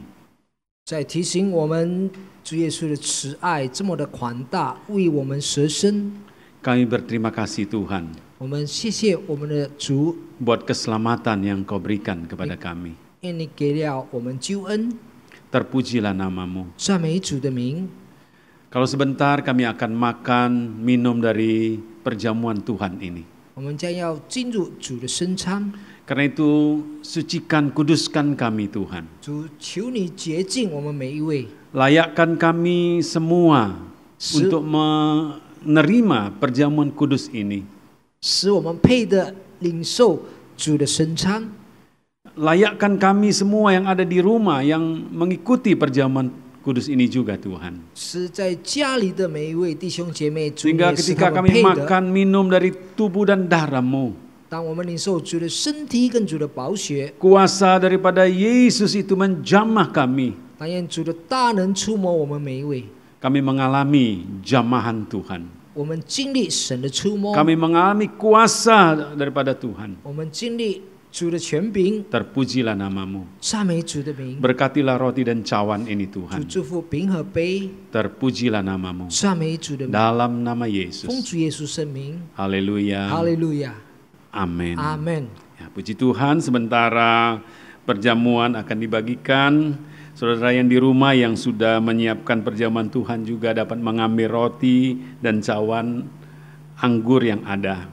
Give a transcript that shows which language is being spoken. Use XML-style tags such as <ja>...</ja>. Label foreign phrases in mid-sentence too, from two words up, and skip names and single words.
<zh>在提醒我们主耶稣的慈爱这么的宽大，为我们舍身。</zh> <id>Kami berterima kasih Tuhan.</id> <zh>我们谢谢我们的主，</zh> <id>buat keselamatan yang Kau berikan kepada kami.</id> <zh>因你给了我们救恩，</zh> <id>Terpujilah namamu.</id> <zh>赞美主的名。</zh> <id>Kalau sebentar kami akan makan, minum dari perjamuan Tuhan ini.</id> <zh>我们将要进入主的圣餐，</zh> <id>Karena itu sucikan, kuduskan kami Tuhan.</id> <zh>主求你洁净我们每一位，</zh> <id>Layakkan kami semua Se- untuk menerima perjamuan kudus ini.</id> <zh>使我们配得领受主的圣餐。</zh> <id>Layakkan kami semua yang ada di rumah yang mengikuti perjamuan kudus ini juga Tuhan.</id> <zh>是在家里的每一位弟兄姐妹，主</zh> <id>Sehingga</id> <zh>也使</zh> <id>ketika</id> <zh>他们</zh> <id>kami</id> <zh>配得。</zh> <id>makan minum dari tubuh dan darah-Mu,</id> <zh>当我们领受主的身体跟主的宝血，</zh> <id>kuasa daripada Yesus itu menjamah kami.</id> <zh>但愿主的大能触摸我们每一位，</zh> <id>Kami mengalami jamahan Tuhan.</id> <zh>我们经历神的触摸，</zh> <id>Kami mengalami kuasa daripada Tuhan.</id> <zh>我们经历主的权柄，</zh> <id>Terpujilah namamu.</id> <zh>赞美主的名。</zh> <id>Berkatilah roti dan cawan ini</id> <zh>主</zh> <id>Tuhan.</id> <zh>祝福饼和杯，</zh> <id>Terpujilah namamu.</id> <zh>赞美主的名，</zh> <id>Dalam nama</id> <zh>奉</zh> <id>Yesus.</id> <zh>主耶稣圣名，</zh> <id>Haleluya.</id> <zh>哈利路亚，</zh> <id>Amin.</id> <zh>阿门。</zh> <id>Ya, puji Tuhan, sementara perjamuan akan dibagikan, saudara yang di rumah yang sudah menyiapkan perjamuan Tuhan juga dapat mengambil roti dan cawan anggur yang ada.</id>